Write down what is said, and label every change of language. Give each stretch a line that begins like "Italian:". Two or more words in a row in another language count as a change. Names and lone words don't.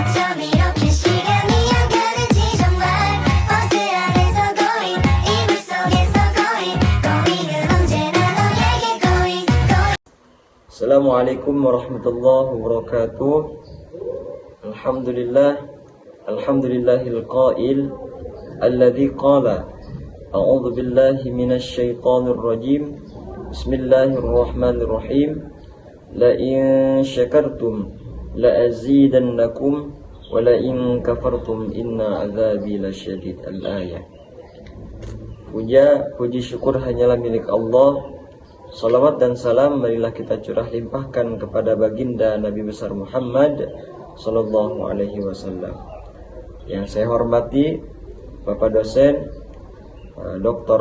Korean: 밤 이렇게 시간이 안 가는지 정말 버스 안에서 going 이불 속에서 going 은 언제나 너에게 going.
Arabic: السلام عليكم ورحمة الله وبركاته. الحمد لله القائل الذي قال أعوذ بالله من الشيطان الرجيم. بسم الله الرحمن الرحيم لئن شكرتم لأزيدنكم ولئن كفرتم إن عذابي لشديد. الآية.
Indonesian: Puji syukur hanyalah milik Allah. Salawat dan salam marilah kita curah limpahkan kepada baginda Nabi besar Muhammad
Arabic: صلى الله عليه وسلم.
Indonesian: Yang saya hormati Bapak dosen Dr.